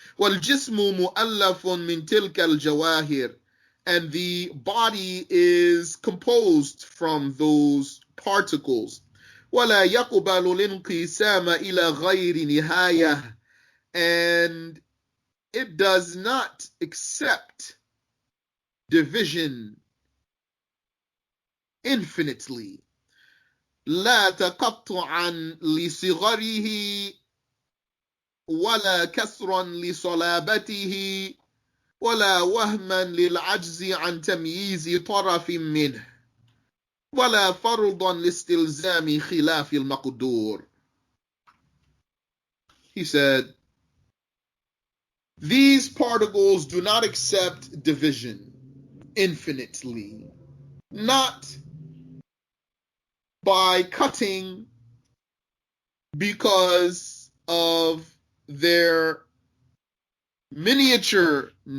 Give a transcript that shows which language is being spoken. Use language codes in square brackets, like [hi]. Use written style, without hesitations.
[ar] والجسم مؤلف من تلك الجواهر, [en] and the body is composed from those particles. [ar] ولا يقبل الانقسام إلى غير نهاية, [en] and it does not accept division infinitely. [ar] لا تقطعا لصغره ولا كسرا لصلابته ولا وهما للعجز عن تمييز طرف منه ولا فرضا لاستلزام خلاف المقدور. [en] He said, these particles do not accept division infinitely, not by cutting because of their miniaturization,